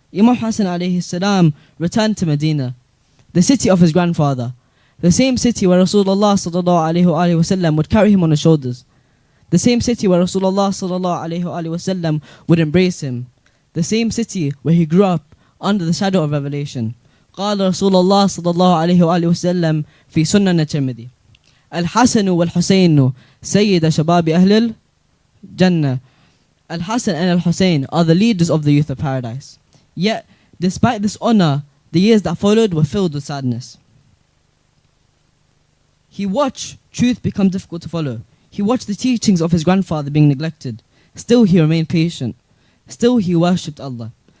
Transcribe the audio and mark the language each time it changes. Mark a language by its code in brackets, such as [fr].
[en] Imam Hassan alayhi salam returned to Medina, the city of his grandfather, the same city where Rasulullah sallallahu alayhi wa sallam would carry him on his shoulders, the same city where Rasulullah sallallahu alayhi wa sallam would embrace him, the same city where he grew up under the shadow of revelation. [ar] قال رسول الله صلى الله عليه وآله وسلم في سنن الترمذي الحسن والحسين سيد شباب أهل الجنة. [en] Al-Hassan and Al-Hussain are the leaders of the youth of paradise. Yet, despite this honor, the years that followed were filled with sadness. He watched truth become difficult to follow. He watched the teachings of his grandfather being neglected. Still he remained patient. Still he worshipped Allah.